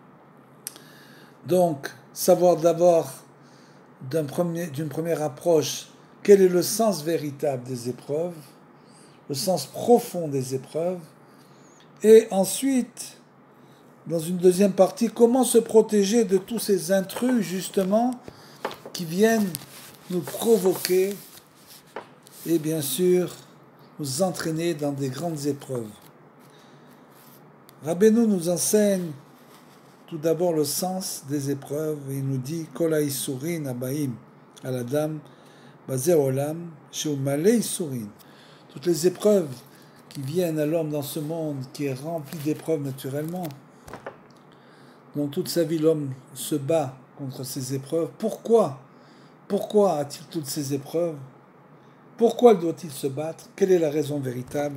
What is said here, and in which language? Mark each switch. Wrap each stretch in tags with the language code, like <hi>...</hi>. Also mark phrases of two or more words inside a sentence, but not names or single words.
<fr>Donc, savoir d'abord d'une première approche quel est le sens véritable des épreuves, le sens profond des épreuves, et ensuite, dans une deuxième partie, comment se protéger de tous ces intrus, justement, qui viennent nous provoquer et bien sûr nous entraîner dans des grandes épreuves. Rabbeinu nous enseigne tout d'abord le sens des épreuves. Il nous dit</fr> <he>כל הייסורים הבאים על אדם בזה העולם שהוא מלא ייסורים.</he> <fr>Toutes les épreuves qui viennent à l'homme dans ce monde qui est rempli d'épreuves naturellement. Dans toute sa vie, l'homme se bat contre ces épreuves. Pourquoi a-t-il toutes ces épreuves? Pourquoi doit-il se battre? Quelle est la raison véritable?</fr>